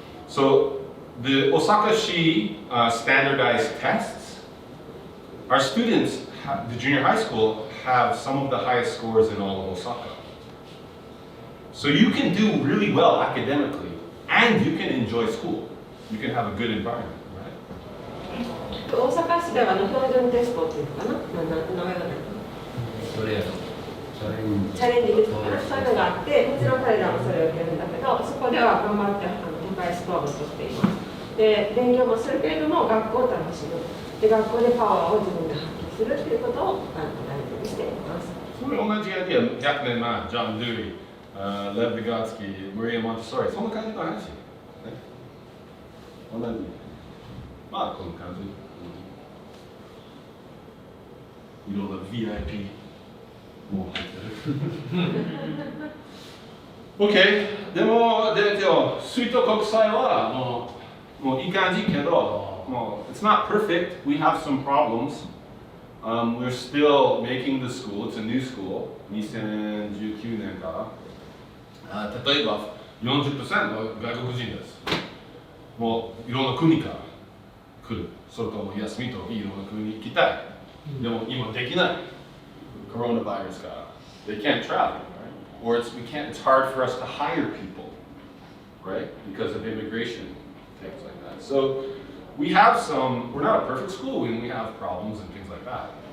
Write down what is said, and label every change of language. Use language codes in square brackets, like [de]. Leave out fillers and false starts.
[en] So the Osaka standardized tests, our students, the junior high school, have some of the highest scores in all of Osaka. So you can do really well academically and you can enjoy school. You can have a good environment, right? [ja] 大阪市では標準テストっていうのかな、名前がない。それやろ。チャレンジですかね、そういうのがあって、もちろん彼らもそれを受けるんだけど、そこでは頑張って高いスコアを取っています。で、勉強もするけれども、学校を楽しむ。で、学校でパワーを自分で発揮するっていうことを大事にしています。それ同じアイディア、100年前、ジョン・ドゥリー、レヴ・ビガツキー、マリア・モンテッソーリ、そんな感じの話。同じ。まあ、この感じ。いろんな VIP も入ってる。 OK。でも、水戸国際はもういい感じけど、もう [en] It's not perfect. We have some problems. We're still making the school. It's a new school. [ja] 2019年から。例えば 40% の外国人です。もういろんな国から来る。それとも休みといろんな国に行きたい。でも今できない。 Coronavirus から。 [en] They can't travel, right? Or it's hard for us to hire people, right? Because of immigration, things like that. So we have we're not a perfect school and we have problems and things like that.